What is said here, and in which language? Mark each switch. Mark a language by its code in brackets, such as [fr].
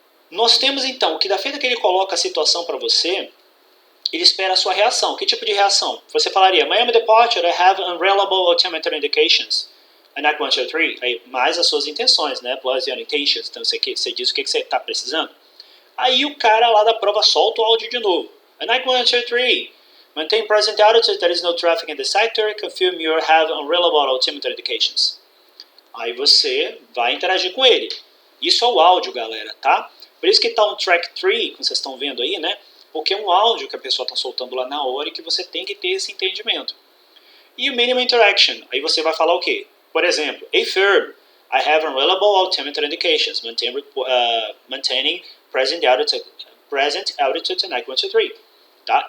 [pt] Nós temos, então, que da feita que ele coloca a situação para você, ele espera a sua reação. Que tipo de reação? Você falaria, [en] Miami Departure, I have unreliable altimeter indications. I not 1, 2, 3. [pt] Aí, mais as suas intenções, né? [en] Plus your intentions. [pt] Então, você diz o que você está precisando. Aí o cara lá da prova solta o áudio de novo. [en] I not 1, 2, 3. Maintain present altitude, there is no traffic in the sector. Confirm you have unreliable altimeter indications. [pt] Aí você vai interagir com ele. Isso é o áudio, galera, tá? Por isso que está um track 3, como vocês estão vendo aí, né? Porque é um áudio que a pessoa está soltando lá na hora e que você tem que ter esse entendimento. E o minimum interaction, aí você vai falar o quê? Por exemplo, [en] a firm, I have unreliable altimeter indications, maintaining present altitude and 1, 2, 3. Tá?